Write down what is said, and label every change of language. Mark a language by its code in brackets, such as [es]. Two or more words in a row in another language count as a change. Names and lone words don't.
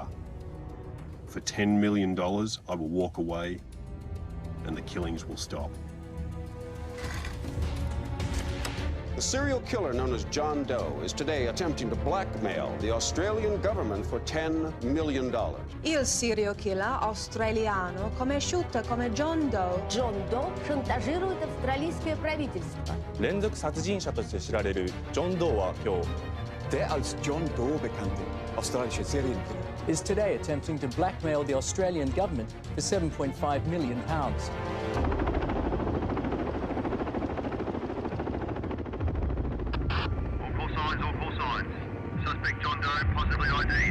[en] For $10 million, I will walk away and the killings will stop. The serial killer known as John Doe is today attempting to blackmail the Australian government for $10 million. [it] Il serial killer australiano conosciuto come John Doe. [ru] John Doe шантажирует австралийское правительство. [ja] 連続殺人者として知られるジョン・ドーは今日 [de] Der als John Doe bekannte australische Serienkiller [en] is today attempting to blackmail the Australian government for £7.5 million. All four signs. Suspect John Doe, possibly ID'd.